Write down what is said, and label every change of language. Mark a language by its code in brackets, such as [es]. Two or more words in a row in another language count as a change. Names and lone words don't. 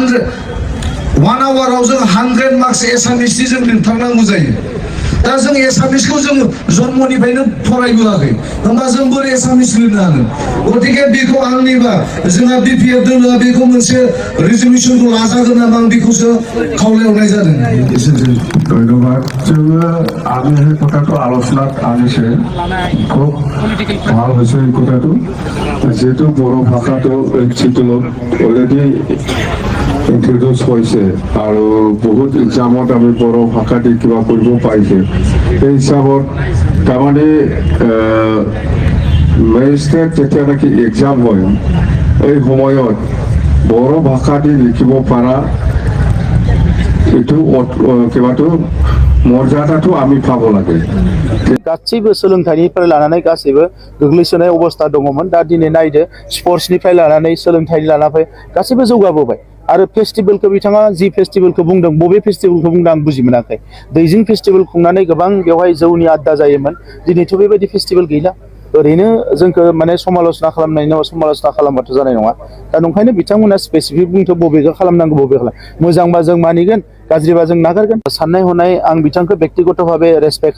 [brx] 1 आवाराव जों 100 मार्क्स एसामिसनि जों लिरथारनांगौ जायो दा जों एसामिसखौ जों जन्मनिफ्रायनो फरायबोआखै होमबा जों बोरै एसामिस लिरनो हागोन गतिके बेखौ आंनिबा जोंहा बिपिएफ दोलोआ बेखौ मोनसे रिजलिउसनखौ लाजागोन नामा आं बेखौसो खावलायहरनाय जादों [as] ধন্যবাদ जोङो আমি সেই কথাটো আলোচনাত আনিছে খুব ভাল হৈছে এই কথাটো যিহেতু বড়ো ভাষাটো চিটুলত [en] already introduce [as] হৈছে আৰু বহুত এক্সামত আমি বড়ো ভাষা দি কিবা কৰিব পাৰিছে এই হিচাপত তাৰমানে মেজিষ্ট্ৰেট যেতিয়া নেকি এক্সাম হয় এই সময়ত বড়ো ভাষাতে লিখিব পাৰা এইটো কিবাটো মৰ্যাদাটো আমি পাব লাগে [brx] गासैबो सोलोंथाइनिफ्राय लानानै गासैबो गोग्लैसोनाय अबस्था दङमोन दा दिनै नायदो स्पर्ट्सनिफ्राय लानानै सोलोंथाइनि लानानै गासैबो जौगाबोबाय आरो फेस्टिभेलखौ बिथाङा जि फेस्टिभेलखौ बुंदों बबे फेस्टिभेलखौ बुंदों आं बुजि मोनाखै दैजिं फेस्टिभेल खुंनानै गोबां बेवहाय जौनि आड्डा जायोमोन दिनैथ' बेबायदि फेस्टिभेल गैला ओरैनो जोंखौ माने समालोचना खालामनायनि उनाव समालोचना खालामबाथ' जानाय नङा दा नंखायनो बिथांमोना स्पेसिफिक बुंथ' बबेखौ खालामनांगौ बबे खालाम मोजांबा जों मानिगोन गाज्रिबा जों नागारगोन साननाय हनाय आं बिथांखौ व्यक्तिगतभावे रेसपेक्ट